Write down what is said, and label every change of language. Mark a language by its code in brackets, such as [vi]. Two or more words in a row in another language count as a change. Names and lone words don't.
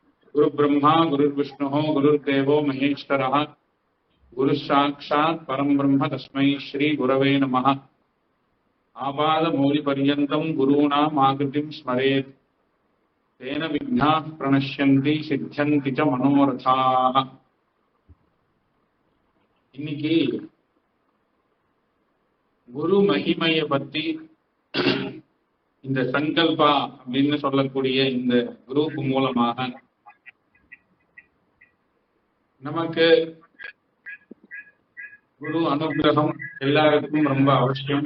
[sa] गुरु ब्रह्मा गुरुर्विष्णु गुरुर्देवो महेश्वरः गुरु साक्षात् परम ब्रह्म तस्मै श्री गुरवे नमः। आपादमौलिपर्यन्तं गुरूणाम् आकृतिं स्मरेत् तेन विघ्नाः प्रणश्यन्ति सिद्ध्यन्ति च मनोरथाः। [ta] இன்னைக்கு குரு மகிமையை பத்தி இந்த சங்கல்பா அப்படின்னு சொல்லக்கூடிய இந்த குரூப் மூலமாக நமக்கு குரு அனுகிரகம் எல்லாருக்கும் ரொம்ப அவசியம்.